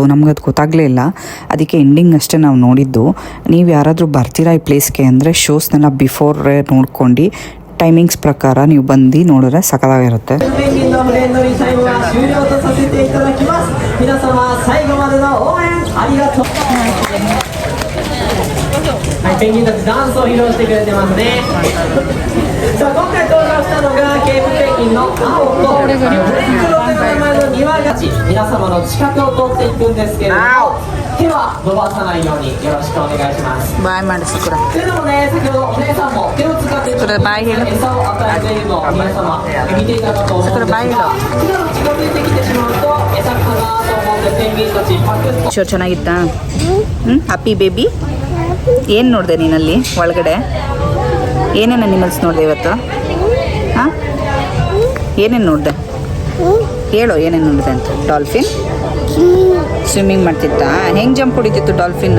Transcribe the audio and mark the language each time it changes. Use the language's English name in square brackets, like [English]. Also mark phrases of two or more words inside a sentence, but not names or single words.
[Kannada] ನಮ್ಗೆ ಅದು ಗೊತ್ತಾಗಲೇ ಇಲ್ಲ, ಅದಕ್ಕೆ ಎಂಡಿಂಗ್ ಅಷ್ಟೇ ನಾವು ನೋಡಿದ್ದು. ನೀವು ಯಾರಾದರೂ ಬರ್ತೀರಾ ಈ ಪ್ಲೇಸ್ಗೆ ಅಂದರೆ ಶೋಸ್ನೆಲ್ಲ ಬಿಫೋರೇ ನೋಡ್ಕೊಂಡು ಟೈಮಿಂಗ್ಸ್ ಪ್ರಕಾರ ನೀವು ಬಂದು ನೋಡಿದ್ರೆ ಸಕಲಾಗಿರುತ್ತೆ. [Japanese] ペンギンたちダンスを披露してくれてますね。さあ今回登場したのがケープペンギンの青とフレンクロー前の庭が皆様の近くを通っていくんですけれども、手は伸ばさないようによろしくお願いします。 [Kannada] ಬಾಯ್ ಮಾಡಿ ಸಕುರ. [Japanese] それでもね、先ほどお姉さんも手を使って餌を与えているのを皆様見ていたかと思うんですが、手が近づいてきてしまうと餌かなと思ってペンギンたちパクッと。 [Kannada] ಶೋ ಚೆನ್ನಾಗಿತ್ತಾ? [English] happy baby. [Kannada] ಏನು ನೋಡಿದೆ ನೀನಲ್ಲಿ ಒಳಗಡೆ? ಏನೇನು ಅನಿಮಲ್ಸ್ ನೋಡಿದೆ ಇವತ್ತು? ಹಾಂ, ಏನೇನು ನೋಡಿದೆ ಹೇಳು, ಏನೇನು ನೋಡಿದೆ ಅಂತ? [English] dolphin swimming [Kannada] ಮಾಡ್ತಿತ್ತಾ? ಹೆಂಗೆ ಜಂಪ್ ಹೊಡಿತಿತ್ತು ಡಾಲ್ಫಿನ್?